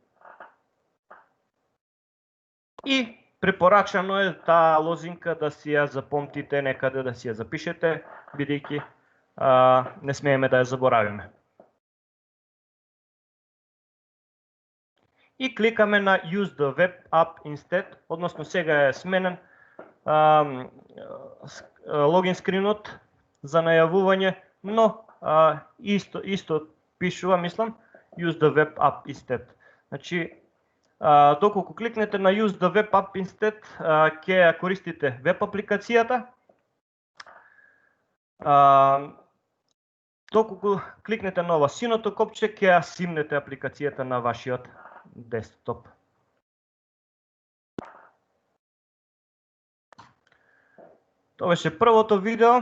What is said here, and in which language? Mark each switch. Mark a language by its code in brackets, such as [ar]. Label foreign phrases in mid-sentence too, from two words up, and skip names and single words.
[mk] И препорачано е таа лозинка да си ја запомтите некаде, да си ја запишете, бидејќи не смееме да ја заборавиме. И кликаме на [en] Use the web app instead, [mk] односно сега е сменен логин скринот за најавување, но исто пишува, мислам, [en] Use the web app instead. [mk] Значи, доколку кликнете на [en] Use the web app instead, [mk] ќе ја користите веб апликацијата. Доколку кликнете на ова синото копче, ќе ја симнете апликацијата на вашиот десктоп. Тоа беше првото видео.